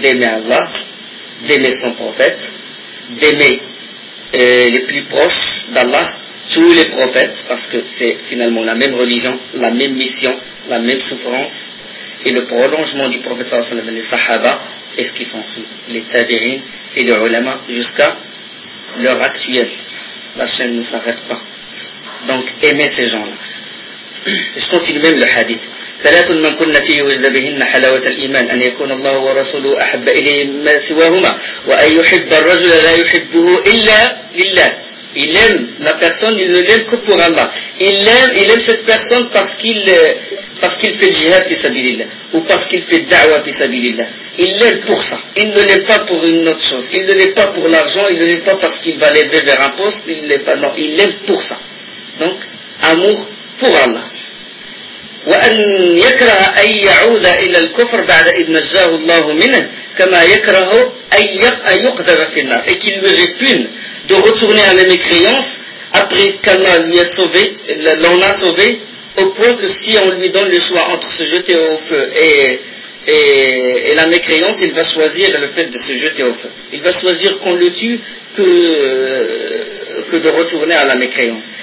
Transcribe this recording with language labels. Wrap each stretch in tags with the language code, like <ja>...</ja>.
<fr>D'aimer Allah, d'aimer son prophète, d'aimer les plus proches d'Allah, tous les prophètes, parce que c'est finalement la même religion, la même mission, la même souffrance, et le prolongement du prophète</fr> <ar>sallallahu alayhi wa sallam,</ar> <fr>les sahaba, et ce qui s'en suit, les tabirin et les ulama, jusqu'à l'heure actuelle. La chaîne ne s'arrête pas. Donc, aimer ces gens-là. Je continue même le hadith.</fr> <ar>ثلاث من كنا فيه وجد بهن حلاوة الإيمان أن يكون الله ورسوله أحب إليه ما سواهما وأن يحب الرجل لا يحبه إلا لله.</ar> <fr>Il aime la personne, il ne l'aime que pour Allah. Il aime cette personne parce qu'il fait le jihad fi sabilillah ou parce qu'il fait da'wa fi sabilillah. Il l'aime pour ça. Il ne l'aime pas pour une autre chose. Il ne l'aime pas pour l'argent. Il ne l'aime pas parce qu'il va l'élever vers un poste. Il l'aime pas. Non, il l'aime pour ça. Donc, amour pour Allah.</fr> <ar>وأن يكره أن يعود إلى الكفر بعد إذ نجاه الله منه كما يكره أن يقذف في النار.</ar> <fr>Et qu'il lui répugne de retourner à la mécréance après qu'Allah lui a sauvé, l'en a sauvé, au point que si on lui donne le choix entre se jeter au feu et la mécréance, il va choisir le fait de se jeter au feu. Il va choisir qu'on le tue que de retourner à la mécréance.</fr>